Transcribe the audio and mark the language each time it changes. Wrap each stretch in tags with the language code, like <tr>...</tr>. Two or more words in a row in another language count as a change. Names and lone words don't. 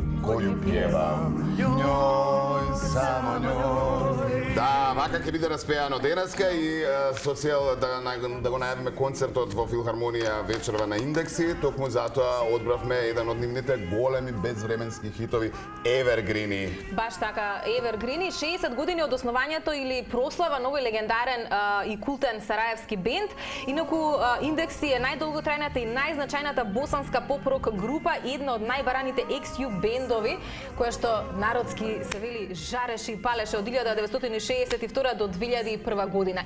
<bs>koju pjevam, njoj, samo njoj.</bs> <mk>Да, вакак је било разпејано денаска и социјал да го најавиме концертот во Филхармонија вечерва на Индекси, токму затоа одбравме еден од нивните големи безвременски хитови Евергрини. Баш така, Евергрини, 60 години од основањето или прослава на овој легендарен и култен сараевски бенд. Инаку Индекси е најдолготрајната и најзначајната босанска поп-рок група, една од најбараните ex-U бендови, која што народски се вели жареше и палеше од 1962 до 2001 година.</mk>